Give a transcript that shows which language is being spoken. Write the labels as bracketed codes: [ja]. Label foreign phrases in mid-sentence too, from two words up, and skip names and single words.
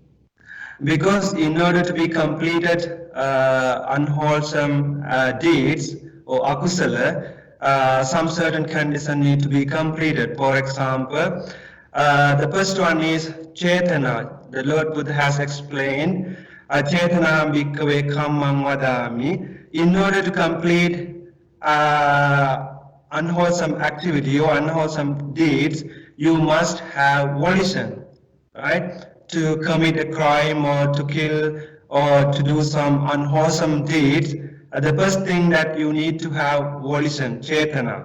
[en] Because in order to be completed unwholesome deeds or akusala, some certain conditions need to be completed. For example, the first one is Chetana. The Lord Buddha has explained, [pi] Chetana bhikkhave kammam vadami. [en] In order to complete unwholesome activity or unwholesome deeds, you must have volition, right? To commit a crime or to kill or to do some unwholesome deeds, the first thing that you need to have volition, Chetana.